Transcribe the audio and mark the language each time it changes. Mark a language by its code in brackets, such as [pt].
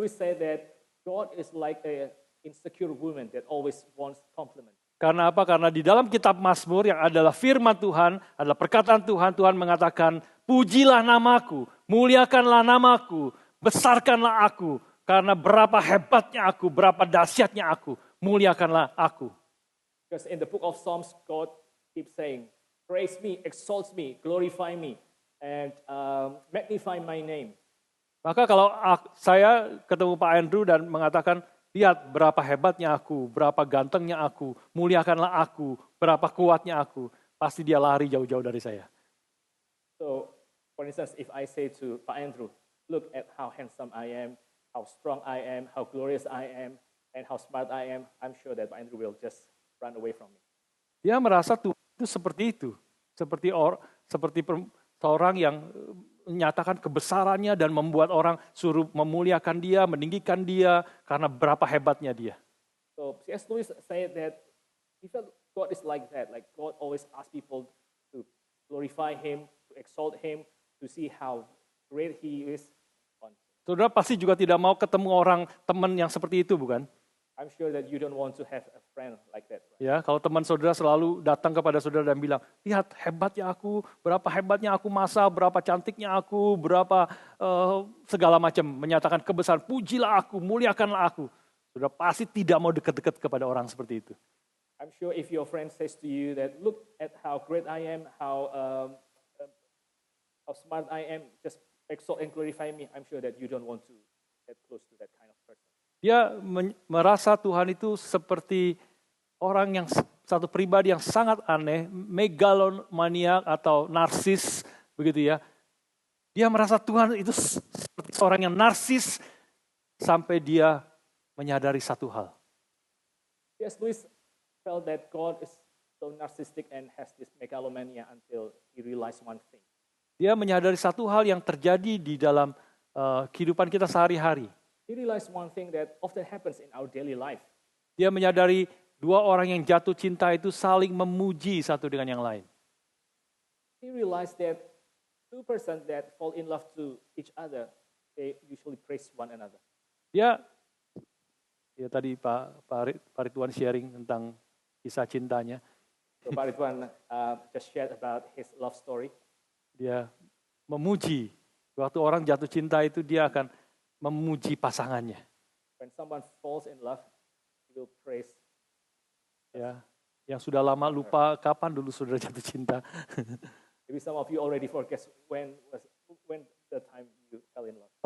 [en] Lewis said that God is like a insecure woman that always wants compliment. [id] Karena apa? Karena di dalam kitab Mazmur yang adalah firman Tuhan, adalah perkataan Tuhan, Tuhan mengatakan, pujilah namaku, muliakanlah namaku, besarkanlah aku, karena berapa hebatnya aku, berapa dahsyatnya aku, muliakanlah aku. [en] Because in the book of Psalms, God keeps saying, praise me, exalt me, glorify me, and magnify my name. [id] Maka kalau saya ketemu Pak Andrew dan mengatakan, lihat berapa hebatnya aku, berapa gantengnya aku, muliakanlah aku, berapa kuatnya aku, pasti dia lari jauh-jauh dari saya. [en] So, for instance, if I say to Pak Andrew, look at how handsome I am, how strong I am, how glorious I am, and how smart I am, I'm sure that Pak Andrew will just run away from me. [id] Dia merasa Tuhan itu seperti itu, seperti seorang yang menyatakan kebesarannya dan membuat orang suruh memuliakan dia, meninggikan dia karena berapa hebatnya dia. [en] So C.S. Lewis said that he felt God is like that, like God always asks people to glorify Him, to exalt Him, to see how great He is. [id] Saudara pasti juga tidak mau ketemu orang teman yang seperti itu, bukan? [en] I'm sure that you don't want to have a friend like that. Right? [id] Ya, kalau teman saudara selalu datang kepada saudara dan bilang, lihat hebatnya aku, berapa hebatnya aku masak, berapa cantiknya aku, berapa segala macam, menyatakan kebesaran, pujilah aku, muliakanlah aku. Saudara pasti tidak mau dekat-dekat kepada orang seperti itu. [en] I'm sure if your friend says to you that, look at how great I am, how smart I am, just exalt and glorify me, I'm sure that you don't want to get close to that kind of person. [id] Dia merasa Tuhan itu seperti orang yang satu pribadi yang sangat aneh, megalomaniak atau narsis, begitu ya. Dia merasa Tuhan itu seperti seorang yang narsis sampai dia menyadari satu hal. [en] Yes, Lewis felt that God is so narcissistic and has this megalomania until he realized one thing. [id] Dia menyadari satu hal yang terjadi di dalam kehidupan kita sehari-hari. [en] He realized one thing that often happens in our daily life. [id] Dia menyadari dua orang yang jatuh cinta itu saling memuji satu dengan yang lain. [en] He realized that two persons that fall in love to each other, they usually praise one another. [id] Ya tadi Pak Ridwan sharing tentang kisah cintanya. [en] So Pak Ridwan just shared about his love story. [id] Dia memuji. Waktu orang jatuh cinta itu dia akan memuji pasangannya. [en] When someone falls in love, he will praise. [id] Ya, yang sudah lama lupa kapan dulu saudara jatuh cinta. [en] Maybe some of you already forget when the time you fell in love.